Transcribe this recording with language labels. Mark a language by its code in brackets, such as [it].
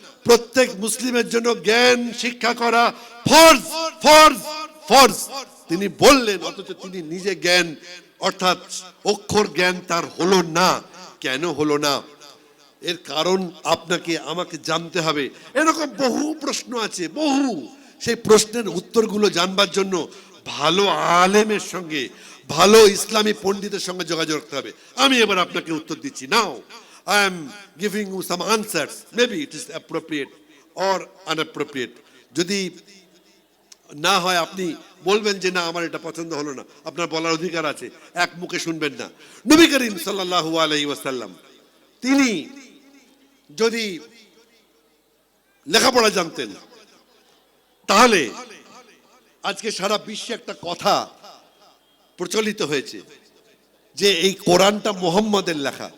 [bn] প্রত্যেক মুসলিমের জন্য জ্ঞান শিক্ষা করা ফরজ, ফরজ, ফরজ তিনি বললেন, অথচ তিনি নিজে জ্ঞান অর্থাৎ অক্ষর জ্ঞান তার হলো না। কেন হলো না? এর কারণ আপনাকে আমাকে জানতে হবে। এরকম বহু প্রশ্ন আছে, বহু। সেই প্রশ্নের উত্তরগুলো জানবার জন্য ভালো আলেমের সঙ্গে, ভালো ইসলামী পণ্ডিতের সঙ্গে যোগাযোগ রাখতে হবে। আমি এবার আপনাকে উত্তর দিচ্ছি। [en] Now I am giving you some answers. Maybe it is appropriate or inappropriate. [bn] যদি না হয় আপনি বলবেন যে না, আমার এটা পছন্দ হলো না, আপনার বলার অধিকার আছে, এক মুখে শুনবেন না। নবী করিম সাল্লাল্লাহু আলাইহি ওয়াসাল্লাম তিনি যদি লেখাপড়া জানতেন, তাহলে আজকে সারা বিশ্বে একটা কথা প্রচলিত হয়েছে যে এই কোরআনটা মুহাম্মাদের লেখা।